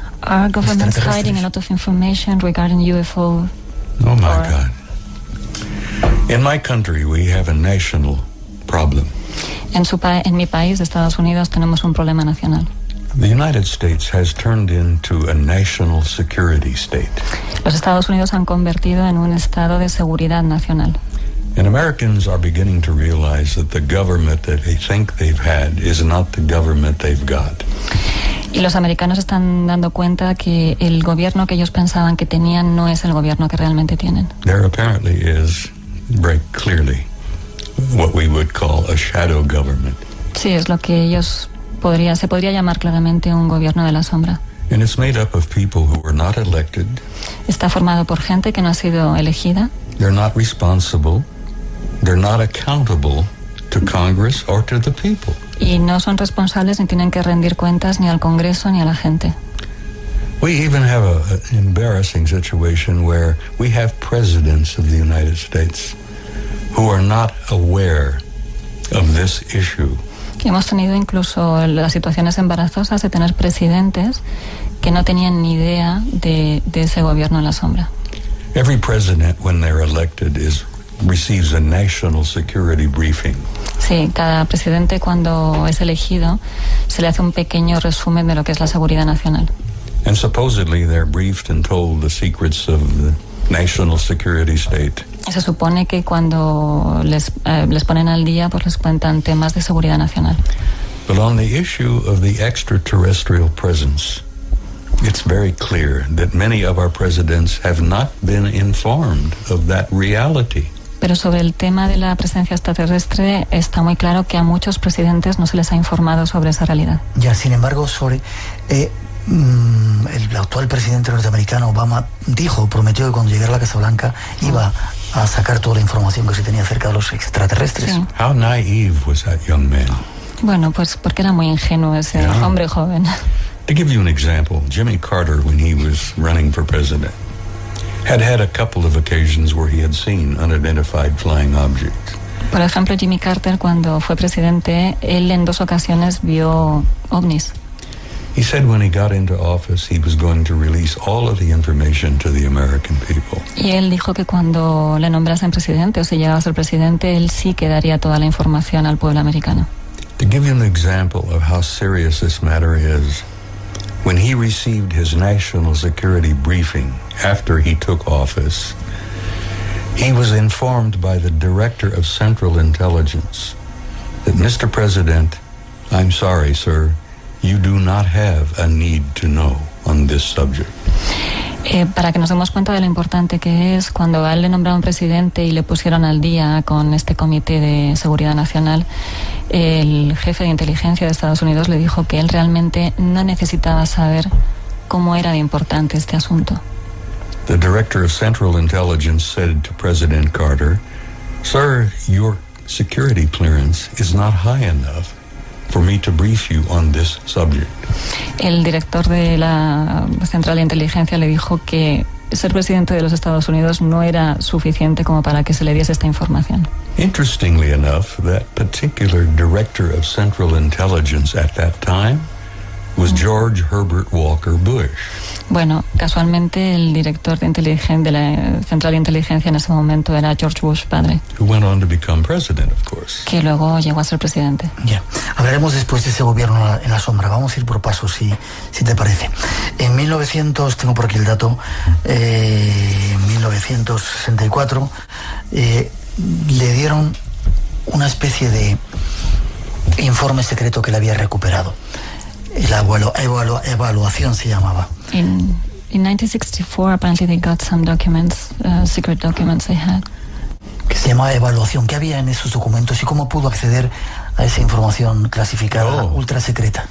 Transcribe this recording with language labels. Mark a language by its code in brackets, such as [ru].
[en] Our government's hiding a lot of information regarding UFO. Oh my God. In my country we have a national problem. [es] En mi país, de Estados Unidos, tenemos un problema nacional. [en] The United States has turned into a national security state. [es] Los Estados Unidos han convertido en un estado de seguridad nacional. [en] And Americans are beginning to realize that the government that they think they've had is not the government they've got. [es] Y los americanos están dando cuenta que el gobierno que ellos pensaban que tenían no es el gobierno que realmente tienen. [en] There apparently is, very clearly, what we would call a shadow government. [es] Sí, es lo que ellos se podría llamar claramente un gobierno de la sombra. [en] And it's made up of people who were not elected. [es] Está formado por gente que no ha sido elegida. [en] They're not responsible. They're not accountable to Congress or to the people. [es] Y no son responsables ni tienen que rendir cuentas ni al Congreso ni a la gente. [en] We even have an embarrassing situation where we have presidents of the United States who are not aware of this issue. [es] Hemos tenido incluso las situaciones embarazosas de tener presidentes que no tenían ni idea de ese gobierno en la sombra. [en] Every president, when they're elected, receives a national security briefing. [es] Sí, cada presidente cuando es elegido se le hace un pequeño resumen de lo que es la seguridad nacional. [en] And supposedly they're briefed and told the secrets of the national security state. [es] Se supone que cuando les ponen al día, pues les cuentan temas de seguridad nacional. [en] But on the issue of the extraterrestrial presence, it's very clear that many of our presidents have not been informed of that reality. [es] Pero sobre el tema de la presencia extraterrestre está muy claro que a muchos presidentes no se les ha informado sobre esa realidad. Ya, sin embargo, sobre el actual presidente norteamericano Obama prometió que cuando llegara a la Casa Blanca iba a sacar toda la información que se tenía acerca de los extraterrestres. Sí. [en] How naive was that young man? [es] Bueno, pues porque era muy ingenuo ese hombre joven. [en] To give you an example, Jimmy Carter, when he was running for president, had a couple of occasions where he had seen unidentified flying objects. [es] Por ejemplo, Jimmy Carter, cuando fue presidente, él en 2 ocasiones vio ovnis. [en] He said when he got into office, he was going to release all of the information to the American people. [es] Y él dijo que cuando le nombrasen presidente, o si llegaba a ser presidente, él sí que daría toda la información al pueblo americano. [en] To give you an example of how serious this matter is, when he received his national security briefing after he took office, he was informed by the Director of Central Intelligence that, Mr. President, I'm sorry, sir, you do not have a need to know on this subject. [es] Para que nos demos cuenta de lo importante que es, cuando a él le nombraron presidente y le pusieron al día con este Comité de Seguridad Nacional, el jefe de inteligencia de Estados Unidos le dijo que él realmente no necesitaba saber cómo era de importante este asunto. [en] The Director of Central Intelligence said to President Carter, "Sir, your security clearance is not high enough for me to brief you on this subject." [es] El director de la Central de Inteligencia le dijo que ser presidente de los Estados Unidos no era suficiente como para que se le diese esta información. [en] Interestingly enough, that particular Director of Central Intelligence at that time was George Herbert Walker Bush. [es] Bueno, casualmente el director de la Central de Inteligencia en ese momento era George Bush padre. [en] Who went on to become president, of course. [es] Que luego llegó a ser presidente. Ya, hablaremos después de ese gobierno en la sombra. Vamos a ir por pasos, si te parece. En 1900, tengo por aquí el dato, 1964, le dieron una especie de informe secreto que le había recuperado. La evaluación se llamaba. [en] In 1964, apparently they got some documents, secret documents they had. [es] Que se llamaba evaluación. ¿Qué había en esos documentos y cómo pudo acceder a esa información clasificada, ultra secreta?